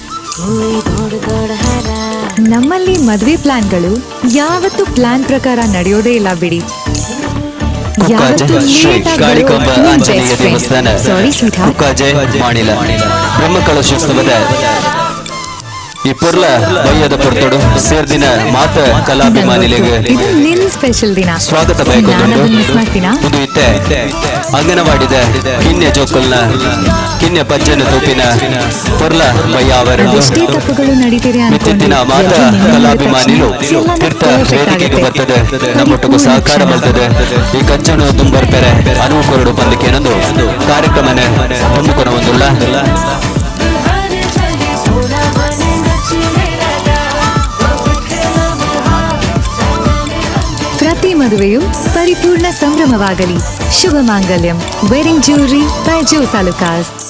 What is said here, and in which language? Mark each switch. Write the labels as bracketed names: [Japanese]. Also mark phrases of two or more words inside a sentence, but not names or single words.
[Kannada] ನಮ್ಮಲ್ಲಿ ಮದುವೆ ಪ್ಲಾನ್ಗಳು ಯಾವತ್ತು ಪ್ಲಾನ್ ಪ್ರಕಾರ ನಡೆಯೋದೇ ಇಲ್ಲ ಬಿಡಿ. ಯಾವತ್ತು [Tulu] ಬ್ರಹ್ಮಕಲಶೋತ್ಸವದ ಈ ಪೊರ್ಲ ಬಯ್ಯದ ಪೊರ್ತೋಡು ಸೇರ್ದಿನ ಮಾತ ಕಲಾಭಿಮಾನಿಗಳಿಗೆ [Kannada] ಇದು ನಿನ್ ಸ್ಪೆಷಲ್ ದಿನ. [Tulu] ಸ್ವಾಗತ ಬಯಕೊಂಡು ಇದು ಇತ್ತೆ ಅಂಗನವಾಡಿದ ಕಿನ್ನೆ ಜೋಕಲ್ನ ಕಿನ್ನೆ ಪಜ್ಜನ ತೂಪಿನ ಪೊರ್ಲ ಬಯ್ಯ ಅವರ [Kannada] ತಪ್ಪುಗಳು ನಡೀತಿದೆ [Tulu] ಮಿತ್ತಿನ ಮಾತ ಕಲಾಭಿಮಾನಿಲು ತೀರ್ಥ ವೇದಿಕೆಗೆ ಬರ್ತದೆ, ನಮ್ಮೊಟ್ಟಿಗೂ ಸಹಕಾರ ಬರ್ತದೆ. ಈ ಕಚ್ಚನು ತುಂಬರ್ಪೆರೆ ಅನುವು ಕೊರಡು ಬಂದಕ್ಕೆ ಏನೊಂದು ಕಾರ್ಯಕ್ರಮನೆ ತುಂಬುಕೊನ ಒಂದುಲ್ಲ. [Kannada] ಪ್ರತಿ ಮದುವೆಯು ಪರಿಪೂರ್ಣ ಸಂಭ್ರಮವಾಗಲಿ. ಶುಭ ಮಾಂಗಲ್ಯಂ [English] wedding jewellery by [Kannada] ಜೋಸ್ ಅಲುಕಾಸ್.